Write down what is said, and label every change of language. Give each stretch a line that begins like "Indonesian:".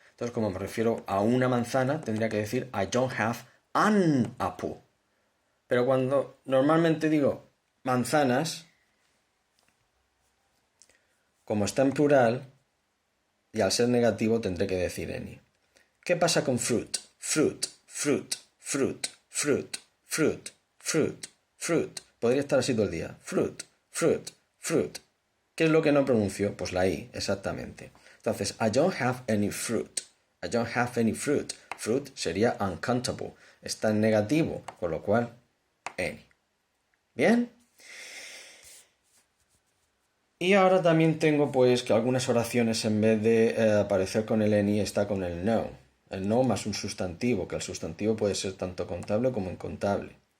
Spanish: Entonces, como me refiero a una manzana, tendría que decir
English: I don't have an apple.
Spanish: Pero cuando normalmente digo manzanas, como está en plural, y al ser negativo tendré que decir any. ¿Qué pasa con fruit?
English: Fruit, fruit, fruit, fruit, fruit, fruit, fruit.
Spanish: Podría estar así todo el día. Fruit, fruit, fruit. ¿Qué es lo que no pronuncio? Pues la I, exactamente.
English: Entonces, I don't have any fruit. I don't have any fruit. Fruit sería uncountable.
Spanish: Está en negativo, con lo cual, any. ¿Bien? Y ahora también tengo pues que algunas oraciones en vez de aparecer con el any está con el no. El no más un sustantivo, que el sustantivo puede ser tanto contable como incontable.